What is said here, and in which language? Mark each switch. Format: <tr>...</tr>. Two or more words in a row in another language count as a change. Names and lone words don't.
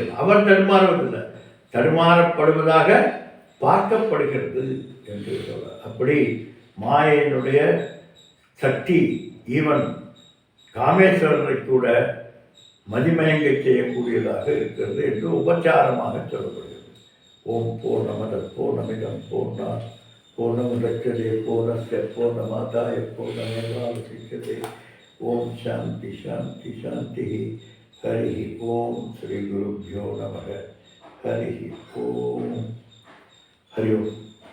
<ta>அவர் தடுமாறுவதில்லை, தடுமாறப்படுவதாக பார்க்கப்படுகிறது என்று சொல்ல. அப்படி மாயையினுடைய சக்தி ஈவன் காமேஸ்வரரை கூட மதிமயங்க செய்யக்கூடியதாக இருக்கிறது என்று உபச்சாரமாக சொல்லப்படுகிறது.</ta> <sa>ओम् पूर्णमद पूर्णमिदम् पूर्णात् पूर्णमुदच्यते पूर्णस्य पूर्णमादाय पूर्णमेवावशिष्यते. ओम् शान्ति शान्ति शान्ति। हरि ओम् श्री गुरुभ्यो नमः. हरि ओम्। हरि ओम्.</sa>